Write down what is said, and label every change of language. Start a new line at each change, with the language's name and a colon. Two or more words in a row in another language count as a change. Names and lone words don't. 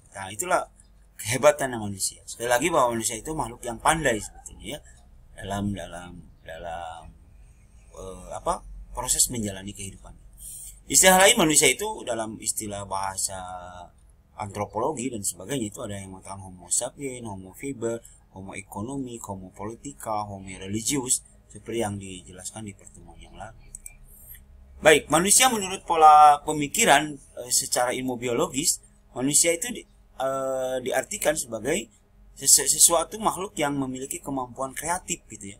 Indonesian: Nah, itulah kehebatan manusia. Sekali lagi bahwa manusia itu makhluk yang pandai sebetulnya ya, dalam proses menjalani kehidupan. Istilah lain manusia itu dalam istilah bahasa antropologi dan sebagainya itu ada yang mengatakan
Latin: homo sapien, homo fiber, homo economic, homo politica, homo religius,
Indonesian: seperti yang dijelaskan di pertemuan yang lalu. Baik, manusia menurut pola pemikiran secara ilmu biologis, manusia itu diartikan sebagai sesuatu makhluk yang memiliki kemampuan kreatif gitu ya.